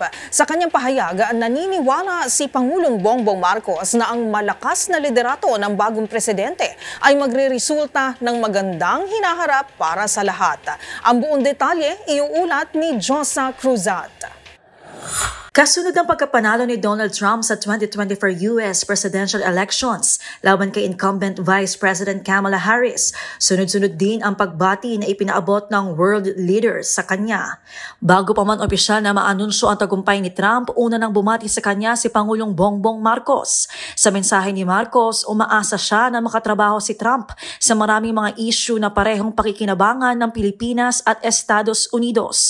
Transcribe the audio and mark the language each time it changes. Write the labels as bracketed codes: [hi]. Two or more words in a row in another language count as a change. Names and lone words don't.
[tl] Sa kanyang pahayag, naniniwala si Pangulong Bongbong Marcos na ang malakas na liderato ng bagong presidente ay magreresulta ng magandang hinaharap para sa lahat. Ang buong detalye iuulat ni Josa Cruzat. Kasunod ng pagkapanalo ni Donald Trump sa 2024 [en] US presidential elections [tl] laban kay incumbent Vice President Kamala Harris, sunod-sunod din ang pagbati na ipinaabot ng [en] world leaders [tl] sa kanya. Bago pa man opisyal na maanunsyo ang tagumpay ni Trump, una nang bumati sa kanya si Pangulong Bongbong Marcos. Sa mensahe ni Marcos, umaasa siya na makatrabaho si Trump sa maraming mga issue na parehong pakikinabangan ng Pilipinas at Estados Unidos.